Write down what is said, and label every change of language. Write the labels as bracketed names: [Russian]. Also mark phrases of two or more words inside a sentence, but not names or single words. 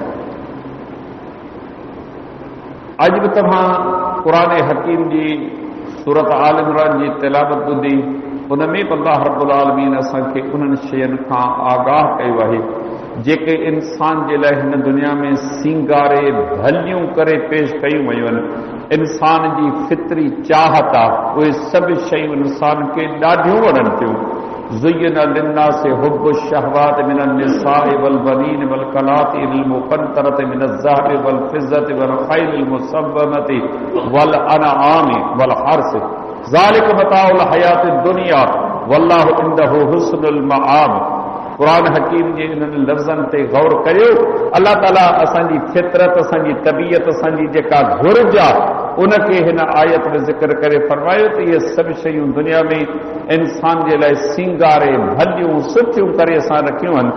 [Sindhi] अॼु बि तव्हां क़ुरान हकीम जी सूरत आल इमरान जी तिलावत ॿुधी उन में [Arabic] الله رب العالمين [Sindhi] असांखे उन्हनि शयुनि खां आगाह कयो आहे जेके इंसान जे लाइ हिन दुनिया में सींगारे भलियूं करे पेश कयूं वयूं आहिनि। इंसान जी फितरी चाहत आहे उहे सभु शयूं इंसान खे ॾाढियूं वणनि थियूं। [Arabic] زين للناس حب الشهوات من النساء والبنين والقناطير المقنطرة من الذهب والفضة والخيل المسومة والأنعام والحرث ذلك متاع الحياة الدنيا والله عنده حسن المآب. [Sindhi] क़ुरान हकीम जे इन्हनि लफ़्ज़नि ते गौर करियो। अल्लाह ताला असांजी फितरत असांजी तबीयत असांजी जेका घुर्ज आहे उनखे हिन आयत में ज़िक्र करे फरमायो त इहे सभु शयूं दुनिया में इंसान जे लाइ सींगारे भलियूं सुठियूं करे असां रखियूं आहिनि।